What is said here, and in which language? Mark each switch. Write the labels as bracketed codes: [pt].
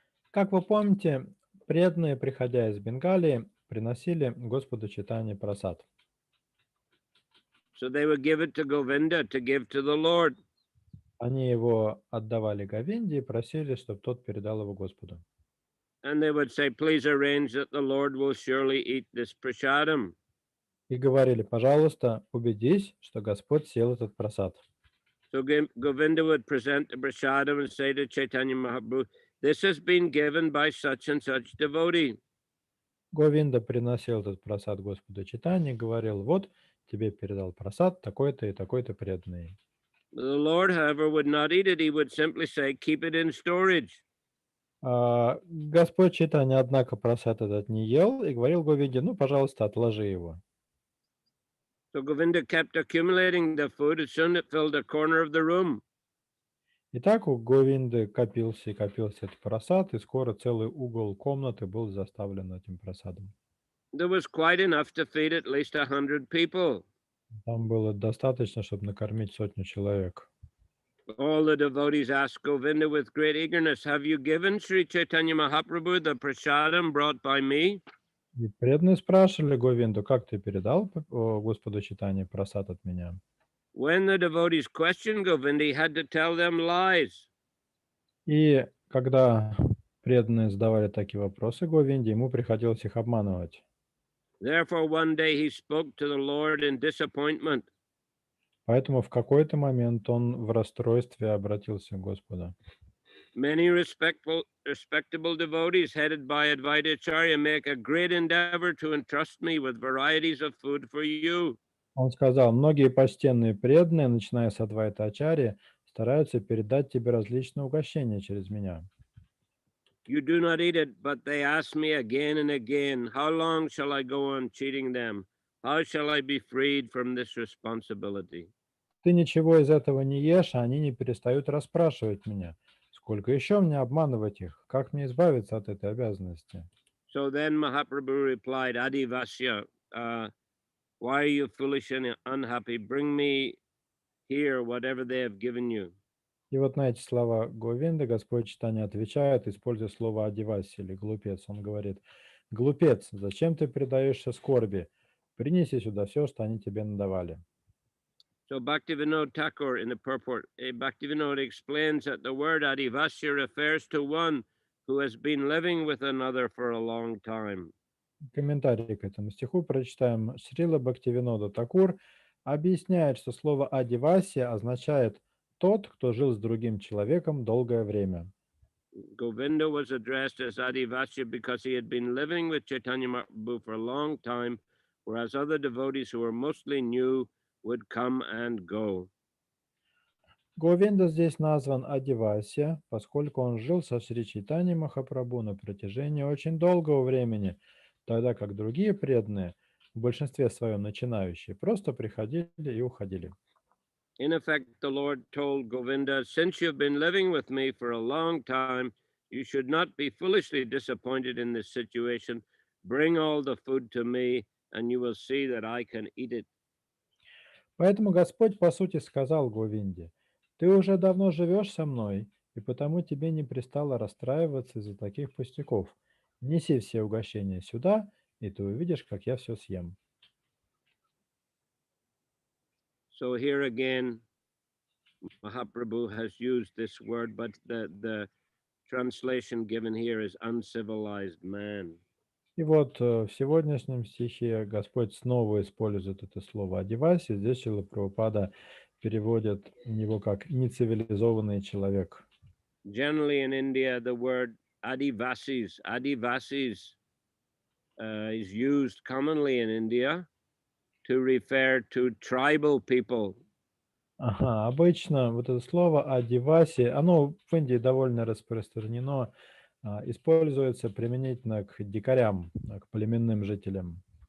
[ru] Как вы помните, преданные, приходя из Бенгалии, приносили Господу Чайтанье прасад. [en] So they would give it to Govinda to give to the Lord. [ru] Они его отдавали Говинде и просили, чтобы тот передал его Господу. [en] And they would say, "Please arrange that the Lord will surely eat this prasadam." [ru] И говорили: «Пожалуйста, убедись, что Господь съел этот прасад». [en] So Govinda would present the prasadam and say to Chaitanya Mahaprabhu, "This has been given by such and such devotee." [ru] Говинда приносил этот прасад Господу Чайтанье и говорил: «Вот тебе передал прасад такой-то и такой-то преданный». [en] The Lord, however, would not eat it. He would simply say, "Keep it in storage." [ru] Господь Чайтанья, однако, прасад этот не ел и говорил Говинде: «Ну, пожалуйста, отложи его». [en] So Govinda kept accumulating the food. As soon it filled a corner of the room. [ru] И так у Говинды копился и копился этот прасад, и скоро целый угол комнаты был заставлен этим прасадом. [en] There was quite enough to feed at least 100 people. [ru] Там было достаточно, чтобы накормить 100 человек. [en] All the devotees asked Govinda with great eagerness, "Have you given Sri Chaitanya Mahaprabhu the prasadam brought by me?" [ru] И преданные спрашивали Говинду: «Как ты передал Господу Чайтанье прасад от меня?» [en] When the devotees questioned Govinda, he had to tell them lies. [ru] И когда преданные задавали такие вопросы Говинде, ему приходилось их обманывать. [en] Therefore, one day he spoke to the Lord in disappointment. [ru] Поэтому в какой-то момент он в расстройстве обратился к Господу. [en] Many respectable devotees headed by Advaitacharya make a great endeavor to entrust me with varieties of food for you. [ru] Он сказал, многие почтенные преданные, начиная с Адвайта Ачарьи, стараются передать тебе различные угощения через меня. [en] You do not eat it, but they ask me again and again, how long shall I go on cheating them? How shall I be freed from this responsibility? [ru] Ты ничего из этого не ешь, а они не перестают расспрашивать меня. Сколько еще мне обманывать их? Как мне избавиться от этой обязанности? [en] So then Mahaprabhu replied, Adivasya, why are you foolish and unhappy? Bring me here whatever they have given you. [ru] И вот на эти слова Говинды Господь Чайтанья отвечает, используя слово «адиваси» или «глупец». Он говорит, «Глупец, зачем ты предаешься скорби? Принеси сюда все, что они тебе надавали». [en] So Bhaktivinoda Thakur in the purport, Bhaktivinoda explains that the word Adivasya refers to one who has been living with another for a long time. [ru] Комментарий к этому стиху прочитаем. Шрила Бхактивинода Такур объясняет, что слово «адиваси» означает «тот, кто жил с другим человеком долгое время». [en] Govinda was addressed as Adivasya because he had been living with Chaitanya Mahaprabhu for a long time, whereas other devotees who were mostly new would come and go. [ru] Говинда здесь назван Адивасия, поскольку он жил со Шри Чайтаньей Махапрабху на протяжении очень долгого времени, тогда как другие преданные, в большинстве своем начинающие, просто приходили и уходили. [en] In effect, the Lord told Govinda, since you've been living with me for a long time, you should not be foolishly disappointed in this situation. Bring all the food to me, and you will see that I can eat it. [ru] Поэтому Господь, по сути, сказал Говинде, «Ты уже давно живешь со мной, и потому тебе не пристало расстраиваться из-за таких пустяков. Неси все угощения сюда, и ты увидишь, как я все съем». [en] So here again, Mahaprabhu has used this word, but the translation given here is uncivilized man. [ru] И вот в сегодняшнем стихе Господь снова использует это слово «одевайся». Здесь Шрила Прабхупада переводит его как «нецивилизованный человек». [en] Generally in India, the word adivasis is used commonly in India to refer to tribal people. [ru] Ага, обычно вот это слово «одевайся», оно в Индии довольно распространено, используется применительно к дикарям, к племенным жителям.